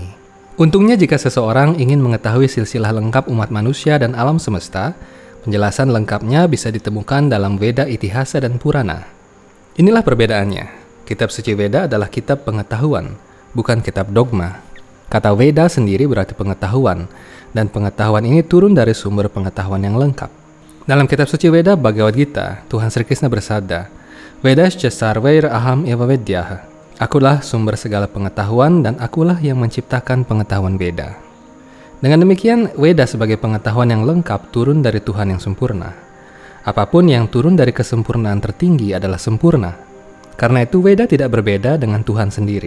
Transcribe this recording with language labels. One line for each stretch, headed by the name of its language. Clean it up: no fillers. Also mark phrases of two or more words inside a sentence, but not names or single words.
Indonesian: Untungnya jika seseorang ingin mengetahui silsilah lengkap umat manusia dan alam semesta, penjelasan lengkapnya bisa ditemukan dalam Weda, Itihasa, dan Purana. Inilah perbedaannya. Kitab suci Weda adalah kitab pengetahuan, bukan kitab dogma. Kata Weda sendiri berarti pengetahuan, dan pengetahuan ini turun dari sumber pengetahuan yang lengkap. Dalam kitab suci Weda Bhagavad Gita, Tuhan Sri Krishna bersabda,
Sanskrit: वेदश्च सर्वैर् अहम् एव वेद्यः.
Indonesian: Akulah sumber segala pengetahuan dan akulah yang menciptakan pengetahuan Weda. Dengan demikian, Weda sebagai pengetahuan yang lengkap turun dari Tuhan yang sempurna. Apapun yang turun dari kesempurnaan tertinggi adalah sempurna. Karena itu Weda tidak berbeda dengan Tuhan sendiri.